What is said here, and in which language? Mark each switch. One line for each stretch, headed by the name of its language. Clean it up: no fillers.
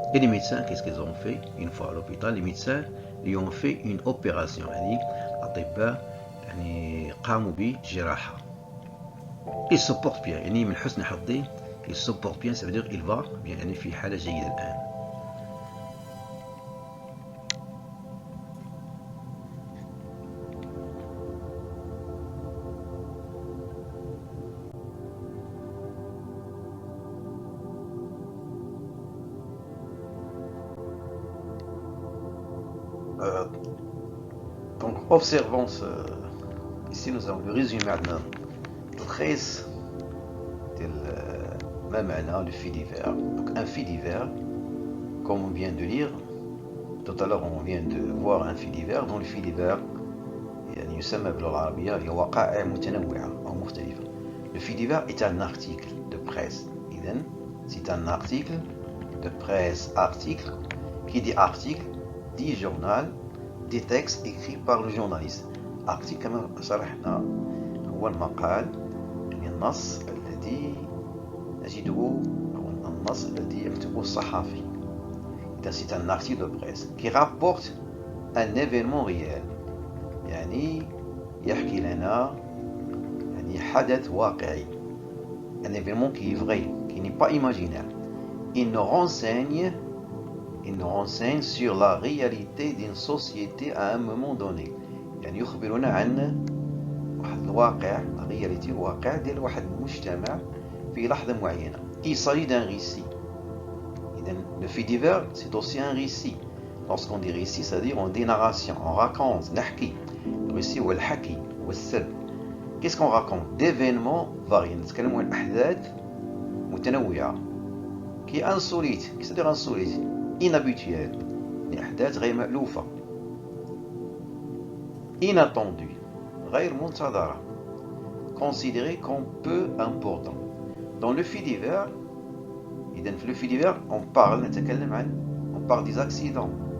French: Et les médecins, qu'est-ce qu'ils ont fait? Une fois à l'hôpital, les médecins lui ont fait une opération.
Arabic: يعني الأطباء يعني قاموا بجراحة.
French: Il se porte bien,
Arabic: يعني من حسن حظه
French: il se porte bien, ça veut dire il va bien,
Arabic: يعني في حالة جيدة الآن.
French: Donc observons ici nous avons le résumé
Arabic: عندنا تلخيص ديال ما معنى le fait divers.
French: Donc un fait divers, comme on vient de lire tout à l'heure, on vient de voir un fait divers. Dans le fait divers
Arabic: يعني يسمى باللغة العربية هي وقائع متنوعة أو مختلفة.
French: Le fait divers est un article de presse. إذن c'est un article de presse. Article, qui dit article dit journal, des textes écrits par le journaliste.
Arabic: article كما شرحنا هو المقال، يعني النص الذي نجده أو النص الذي يكتبه الصحفي.
French: إذن c'est un article de presse qui rapporte un événement réel،
Arabic: يعني يحكي لنا يعني حدث واقعي،
French: un événement qui est vrai, qui n'est pas imaginaire. Il nous renseigne sur la réalité d'une société à un moment donné.
Arabic: يعني يخبرنا عن واحد الواقع، la réalité، الواقع ديال واحد المجتمع في لحظة معينة.
French: Il s'agit d'un récit. Le fait divers, c'est aussi un récit. Lorsqu'on dit récit, c'est-à-dire on dit narration, on raconte,
Arabic: نحكي.
French: Le récit هو الحكي والسرد. Qu'est-ce qu'on raconte? D'événements variés.
Arabic: نتكلموا عن أحداث متنوعة
French: qui est insolite. Qu'est-ce que c'est insolite?
Arabic: Inhabituel. يعني أحداث غير مألوفة. Inattendu. غير منتظرة.
French: Considéré comme peu important. Dans le fait divers,
Arabic: إذن في
French: le fait divers on parle des accidents.